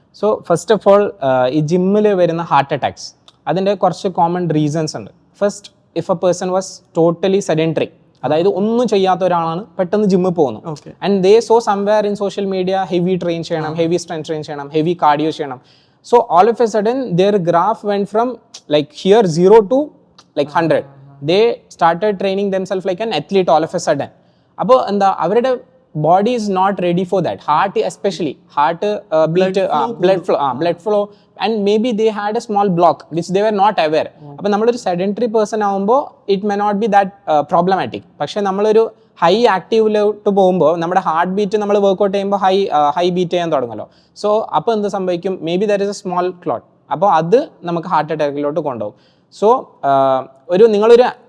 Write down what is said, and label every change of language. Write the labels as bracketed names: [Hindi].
[Malayalam] So first of all, ഈ ജിമ്മിൽ വരുന്ന ഹാർട്ട് അറ്റാക്സ് അതിൻ്റെ കുറച്ച് കോമൺ റീസൺസ് ഉണ്ട്. First, [English] if a person was totally sedentary, [Malayalam] അതായത് ഒന്നും ചെയ്യാത്ത ഒരാളാണ് പെട്ടെന്ന് ജിമ്മിൽ പോകുന്നു, [English] and they saw somewhere in social media [Malayalam] heavy train ചെയ്യണം, ഹെവി സ്ട്രെങ്ത് ട്രെയിൻ ചെയ്യണം, ഹെവി കാർഡിയോ ചെയ്യണം. [English] So all of a sudden their graph went from like here 0 to like 100. They started training themselves like an athlete all of a sudden. [Malayalam] അപ്പോൾ എന്താ, അവരുടെ [English] body is not ready for that. Heart especially, heart beat, blood flow, and maybe they had a small block which they were not aware. [Malayalam] അപ്പോൾ നമ്മളൊരു sedentary person ആകുമ്പോൾ [English] It may not be that problematic. [Malayalam] പക്ഷേ നമ്മളൊരു high ആക്റ്റീവിലോട്ട് പോകുമ്പോൾ നമ്മുടെ heart beat നമ്മൾ workout ചെയ്യുമ്പോൾ high beat ചെയ്യാൻ തുടങ്ങുമല്ലോ. സോ അപ്പോൾ എന്ത് സംഭവിക്കും, [English] Maybe there is a small clot. [Malayalam] അപ്പോൾ അത് നമുക്ക് ഹാർട്ട് അറ്റാക്കിലോട്ട് കൊണ്ടുപോകും. സോ നിങ്ങളൊരു